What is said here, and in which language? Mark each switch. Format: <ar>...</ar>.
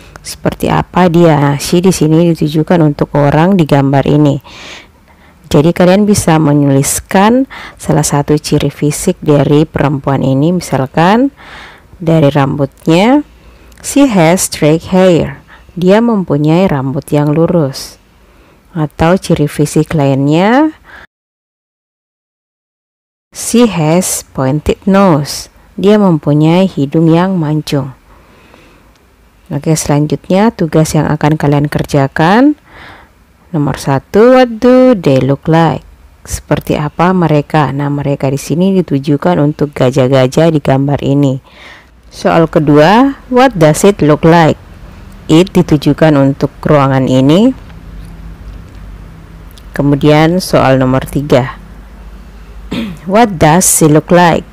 <id>Seperti apa dia? Nah, she di sini ditujukan untuk orang di gambar ini. Jadi kalian bisa menuliskan salah satu ciri fisik dari perempuan ini, misalkan dari rambutnya,</id> <en>she has straight hair.</en> <id>Dia mempunyai rambut yang lurus. Atau ciri fisik lainnya,</id> <en>she has pointed nose.</en> <id>Dia mempunyai hidung yang mancung. Oke, selanjutnya tugas yang akan kalian kerjakan.</id> <en>Nomor 1, what do they look like?</en> <id>Seperti apa mereka? Nah, mereka di sini ditujukan untuk gajah-gajah di gambar ini.</id> <en>Soal kedua, what does it look like?</en> <id>It ditujukan untuk ruangan ini. Kemudian soal nomor 3,</id> <en>what does she look like?</en>